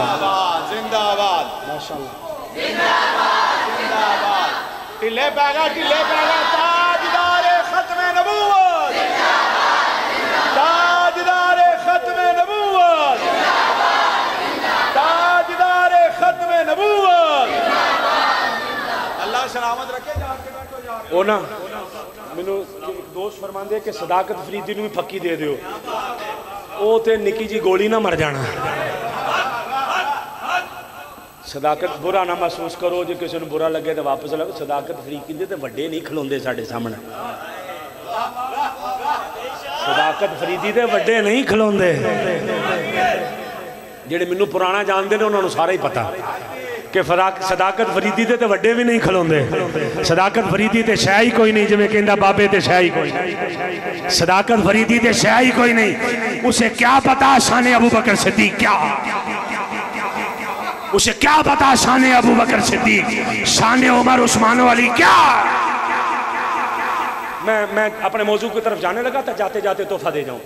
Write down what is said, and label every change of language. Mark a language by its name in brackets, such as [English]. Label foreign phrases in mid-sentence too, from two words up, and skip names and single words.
[Urdu] آباد زندہ آباد ماشاءاللہ زندہ آباد زندہ آباد ٹلے پیگا تاجدار ختم نبوت تاجدار ختم نبوت تاجدار ختم نبوت [Punjabi] وہ نا مینوں ایک دوست فرماندے کہ صداقت فریدی نوں بھی پھکی دے دیو، او تے نکی جی گولی نہ مر جانا۔ صداقت برا نہ محسوس کرو، جے کسی نوں برا لگے تو واپس لگو۔ صداقت فریدی دے تے وڈے نہیں کھلوندے ساڈے سامنے، صداقت فریدی دے وڈے نہیں کھلوندے، جڑے مینوں پرانا جاندے نے انہاں نوں سارا ہی پتہ کہ صداقت فریدی تے وڈے بھی نہیں کھلوندے۔ صداقت فریدی تے شے ہی کوئی نہیں، جویں کہندا بابے تے شے ہی کوئی نہیں۔ [Urdu] صداقت فریدی [Punjabi] تے شے ہی کوئی نہیں۔ [Urdu] اسے کیا پتا شان ابو بکر صدیق کیا، اسے کیا پتا شان ابو بکر صدیق، شان عمر عثمان و علی کیا۔ میں اپنے موضوع کی طرف جانے لگا تھا، جاتے جاتے تحفہ دے جاؤں۔